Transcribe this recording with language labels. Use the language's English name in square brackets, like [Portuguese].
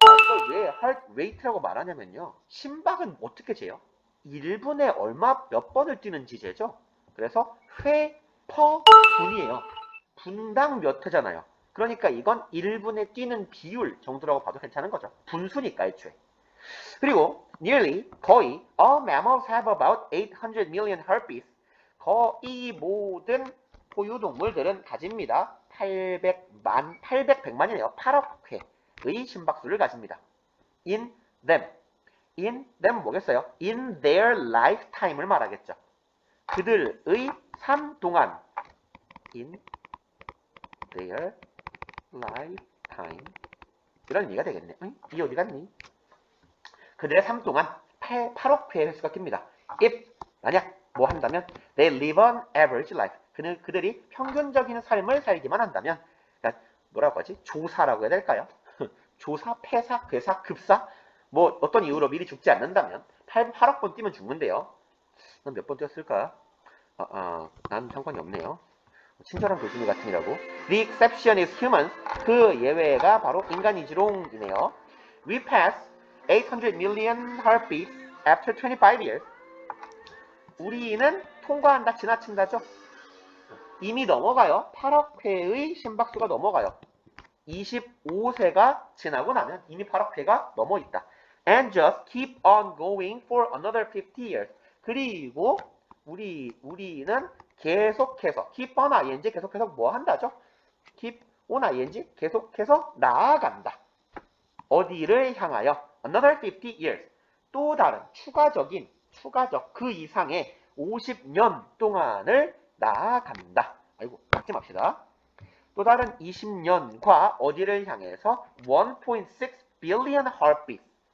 [Korean] 이걸 왜 [English] heart rate [Korean] 라고 말하냐면요. 심박은 어떻게 재요? 1분에 몇 번을 뛰는지 재죠. 그래서 회 per 분이에요. 분당 몇 회잖아요. 그러니까 이건 1분에 뛰는 비율 정도라고 봐도 괜찮은 거죠. 분수니까 애초에. [English] 그리고 nearly 거의 all mammals have about 800 million heartbeats. [Korean] 거의 모든 포유동물들은 가집니다. 100만이네요. 8억 회의 심박수를 가집니다. [English] In them. In them [Korean] 뭐겠어요? [English] In their lifetime을 [Korean] 말하겠죠. 그들의 삶 동안. [English] In their lifetime. [Korean] 이런 의미가 되겠네. 응? 이 어디 갔니? 그들의 삶 동안 8억 회의 횟수가 낍니다. [English] If [Korean] 만약 뭐 한다면 [English] they live an average life. [Korean] 그들이 평균적인 삶을 살기만 한다면, 그러니까 뭐라고 하지? 조사라고 해야 될까요? 조사, 폐사, 괴사, 급사, 뭐 어떤 이유로 미리 죽지 않는다면 8억 번 뛰면 죽는데요. 난 몇 번 뛰었을까? 난 상관이 없네요. 친절한 교수님 같으니라고. [English] The exception is humans. [Korean] 그 예외가 바로 인간이지롱이네요. [English] We pass 800 million heartbeats after 25 years. [Korean] 우리는 통과한다, 지나친다죠. 이미 넘어가요. 8억 회의 심박수가 넘어가요. 25세가 지나고 나면 이미 8억 회가 넘어 있다. [English] And just keep on going for another 50 years. [Korean] 그리고 우리는 계속해서 [English] keep on ing [Korean] 계속해서 뭐 한다죠? [English] keep on ing [Korean] 계속해서 나아간다. 어디를 향하여? [English] Another 50 years. [Korean] 또 다른 추가적 그 이상의 50년 동안을 나아간다. 아이고, 받지 맙시다. 또 다른 20년과 어디를 향해서 [English] 1.6 billion heartbeats.